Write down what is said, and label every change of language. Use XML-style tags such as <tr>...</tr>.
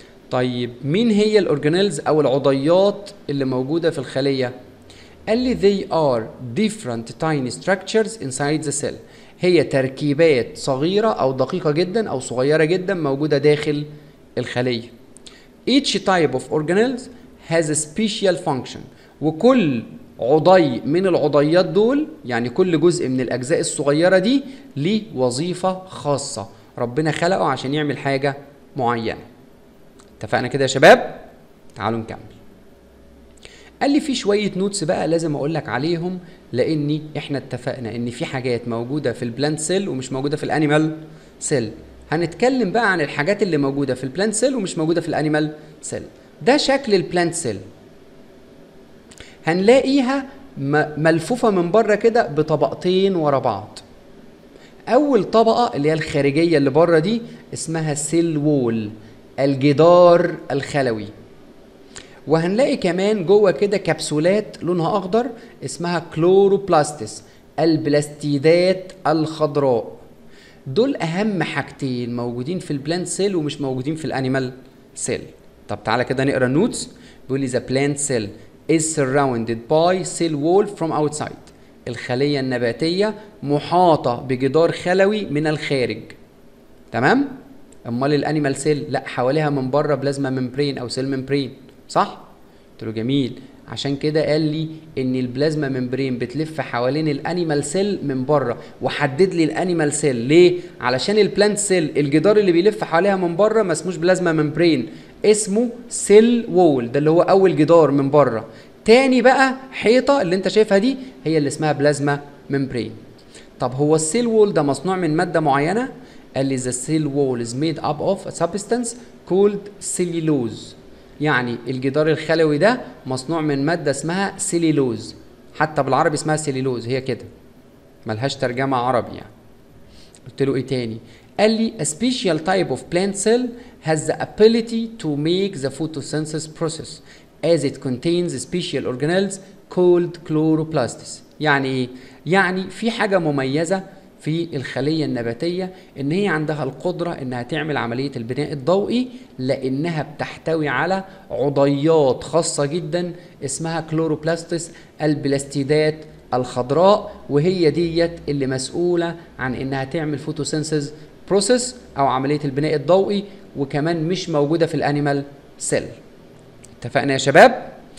<ar>طيب مين هي الاورجانيلز او العضيات اللي موجوده في الخليه؟ قال لي</ar> <en>they are different tiny structures inside the cell.</en> <ar>هي تركيبات صغيرة أو دقيقة جدا أو صغيرة جدا موجودة داخل الخلية.</ar> <en>Each type of organelles has a special function.</en> <ar>وكل عضي من العضيات دول، يعني كل جزء من الأجزاء الصغيرة دي ليه وظيفة خاصة، ربنا خلقه عشان يعمل حاجة معينة. اتفقنا كده يا شباب؟ تعالوا نكمل. قال لي في شويه نوتس بقى لازم اقول لك عليهم، لاني احنا اتفقنا ان في حاجات موجوده في البلانت سيل ومش موجوده في الانيمال سيل. هنتكلم بقى عن الحاجات اللي موجوده في البلانت سيل ومش موجوده في الانيمال سيل. ده شكل البلانت سيل. هنلاقيها ملفوفه من بره كده بطبقتين ورا بعض. اول طبقه اللي هي الخارجيه اللي بره دي اسمها سيل وول، الجدار الخلوي. وهنلاقي كمان جوه كده كبسولات لونها اخضر اسمها كلوروبلاستس، البلاستيدات الخضراء. دول اهم حاجتين موجودين في البلانت سيل ومش موجودين في الانيمال سيل. طب تعالى كده نقرا النوتس. بيقول لي</ar> <en>the plant cell is surrounded by cell wall from outside.</en> <ar>الخليه النباتيه محاطه بجدار خلوي من الخارج. تمام؟ امال الانيمال سيل لا، حواليها من بره بلازما ممبرين او سيل ممبرين. صح؟ قلت له جميل. عشان كده قال لي ان البلازما ممبرين بتلف حوالين الانيمال سيل من بره، وحدد لي الانيمال سيل ليه؟ علشان البلانت سيل الجدار اللي بيلف حواليها من بره ما اسموش بلازما ممبرين، اسمه سيل وول، ده اللي هو اول جدار من بره. تاني بقى حيطه اللي انت شايفها دي هي اللي اسمها بلازما ممبرين. طب هو السيل وول ده مصنوع من ماده معينه؟ قال لي</ar> <en>the cell wall is made up of a substance called cellulose.</en> <ar>يعني الجدار الخلوي ده مصنوع من مادة اسمها سيليلوز، حتى بالعربي اسمها سيليلوز، هي كده ملهاش ترجمة عربي يعني. قلت له ايه تاني؟ قال لي</ar> <en>a special type of plant cell has the ability to make the photosynthesis process as it contains special organelles called chloroplasts.</en> <ar>يعني ايه؟ يعني في حاجة مميزة في الخلية النباتية ان هي عندها القدرة انها تعمل عملية البناء الضوئي، لانها بتحتوي على عضيات خاصة جدا اسمها كلوروبلاستس، البلاستيدات الخضراء، وهي ديت اللي مسؤولة عن انها تعمل فوتوسينثيز بروسيس او عملية البناء الضوئي، وكمان مش موجودة في الانيمال سيل. اتفقنا يا شباب؟</ar>